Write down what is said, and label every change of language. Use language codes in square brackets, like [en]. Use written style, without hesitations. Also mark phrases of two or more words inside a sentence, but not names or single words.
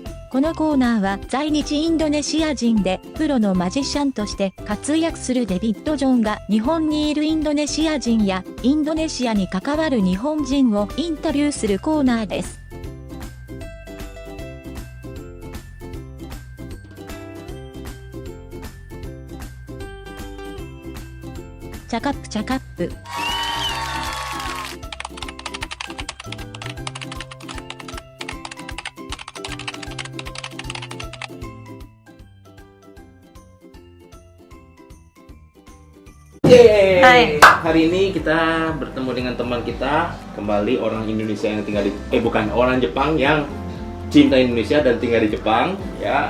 [ja] このコーナーは在日インドネシア人でプロのマジシャンとして活躍するデビッド・ジョンが日本にいるインドネシア人やインドネシアに関わる日本人をインタビューするコーナーです。チャカップチャカップ。 Yeay. [id] Hai. Hari ini kita bertemu dengan teman kita kembali, orang Indonesia yang tinggal di bukan orang Jepang yang cinta Indonesia dan tinggal di Jepang, ya.